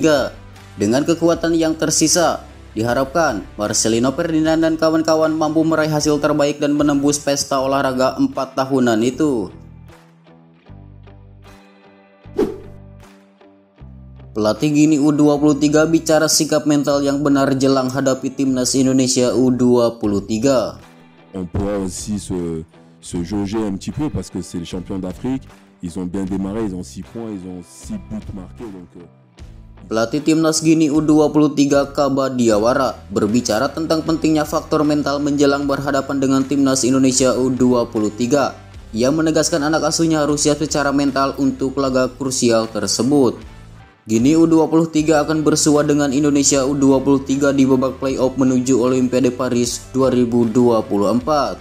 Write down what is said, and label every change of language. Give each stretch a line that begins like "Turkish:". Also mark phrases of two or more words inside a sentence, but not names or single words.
Indonesian: Dengan kekuatan yang tersisa, diharapkan Marcelino Ferdinand dan kawan-kawan mampu meraih hasil terbaik dan menembus pesta olahraga 4 tahunan itu. Pelatih Gini U23 bicara sikap mental yang benar jelang hadapi Timnas Indonesia U23.
French: On pourra aussi se jauger un petit peu parce que c'est les champions d'Afrique. Ils ont bien démarré, ils ont 6 points, ils ont 6 buts marqués. Donc,
Indonesian: Pelatih Timnas Gini U23 Kaba Diawara berbicara tentang pentingnya faktor mental menjelang berhadapan dengan Timnas Indonesia U23. Ia menegaskan anak asuhnya harus siap secara mental untuk laga krusial tersebut. Gini U23 akan bersua dengan Indonesia U23 di babak playoff menuju Olimpiade Paris 2024.